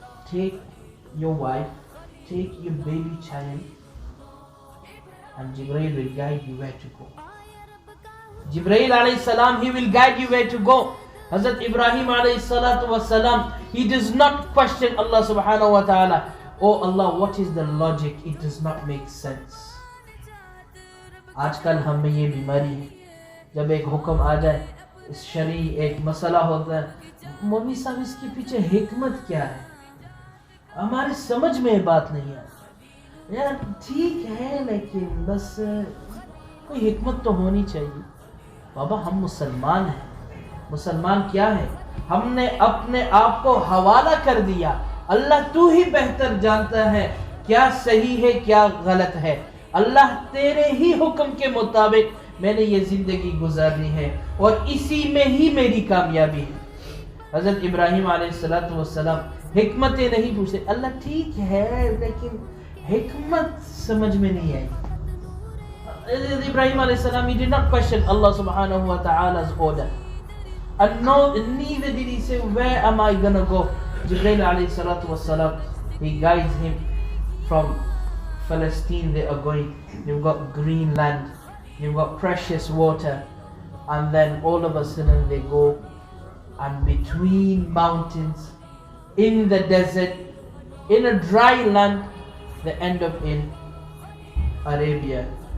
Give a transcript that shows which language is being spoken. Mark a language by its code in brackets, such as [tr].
[en] Take your wife, take your baby child, and Jibreel will guide you where to go. Jibreel alayhi salam, he will guide you where to go. Hazrat Ibrahim alayhi salatu was salam, he does not question Allah subhanahu wa ta'ala. Oh Allah, what is the logic? It does not make sense. [hi] आजकल हमें ये बीमारी है, जब एक हुक्म आ जाए, शरी एक मसला होता है, मौलवी साहब इसके पीछे हिकमत क्या है, हमारी समझ में ये बात नहीं आती. यार ठीक है, लेकिन बस कोई हिकमत तो होनी चाहिए. बाबा हम मुसलमान हैं. मुसलमान क्या है? हमने अपने आप को हवाला कर दिया. अल्लाह तू ही बेहतर जानता है क्या सही है क्या गलत है. अल्लाह तेरे ही हुक्म के मुताबिक मैंने ये जिंदगी गुजारनी है और इसी में ही मेरी कामयाबी है. हज़रत इब्राहीम अलैहिस्सलातु वस्सलाम हिकमतें नहीं पूछते. अल्लाह ठीक है, लेकिन हिकमत समझ में नहीं आई. [en] Ibrahim alayhi salam, he did not question Allah subhanahu wa ta'ala's order. And no, neither did he say, where am I gonna go? Jibreel alayhi salatu was salam, he guides him from Palestine. They are going, you've got green land, you've got precious water, and then all of a sudden they go, and between mountains, in the desert, in a dry land, they end up in Arabia.